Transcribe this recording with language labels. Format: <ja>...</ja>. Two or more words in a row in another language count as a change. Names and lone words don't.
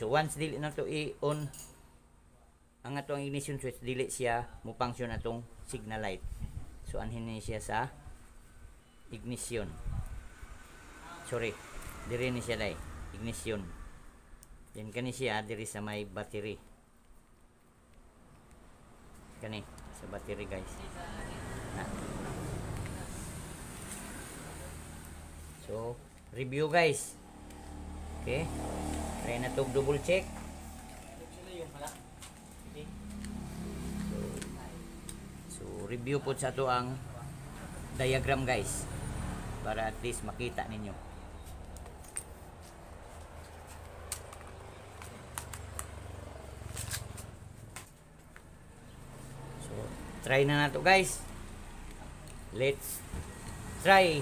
<ceb>So once dili na to i-on ang atong</ceb> <en>ignition switch,</en> <ceb>dili siya mo function atong</ceb> <en>signal light.</en> <ceb>So anhin ni siya sa ignition. Sorry, diri ni siya dai ignition. Then kani siya diri sa may battery. Kani sa battery guys. Na. So review guys. Okay. Try na to</ceb> <en>double check.</en> <ceb>So review po sa to ang diagram guys para</ceb> <en>at least</en> <ceb>makita ninyo. So try na nato guys.</ceb> <en>Let's try.</en>